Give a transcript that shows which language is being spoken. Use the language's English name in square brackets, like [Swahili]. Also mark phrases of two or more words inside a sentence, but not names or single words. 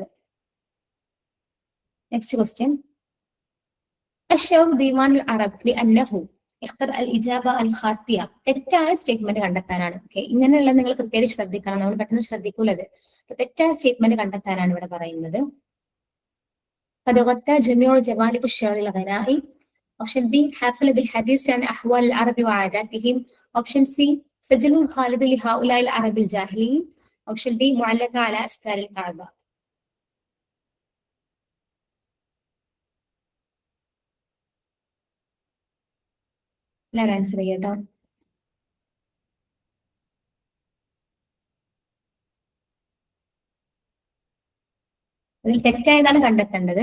[English] next question. [Arabic] أشرف ديوان العرب لأنه اختر الإجابة الخاطئة. [Malayalam] തെറ്റായ സ്റ്റേറ്റ്മെന്റ് കണ്ടെത്താനാണ്. ഓക്കെ, ഇങ്ങനെയുള്ള നിങ്ങൾ കൃത്യമായിട്ട് ശ്രദ്ധിക്കണം, നമ്മൾ പെട്ടെന്ന് ശ്രദ്ധിക്കൂലത്. അപ്പൊ തെറ്റായ സ്റ്റേറ്റ്മെന്റ് കണ്ടെത്താനാണ് ഇവിടെ പറയുന്നത്. [Arabic] قد غطى جميع جوانب الشعر الغنائي. [English] option B [Arabic] حافل بالحديث عن أحوال العرب وعاداتهم. [English] option C [Arabic] سجل خالد لهؤلاء العرب الجاهلين. [English] option D [Arabic] معلقة على أستار الكعبة. [Malayalam] എല്ലാവരും ആൻസർ ചെയ്യട്ടോ. ഇതിൽ തെറ്റായതാണ് കണ്ടെത്തേണ്ടത്.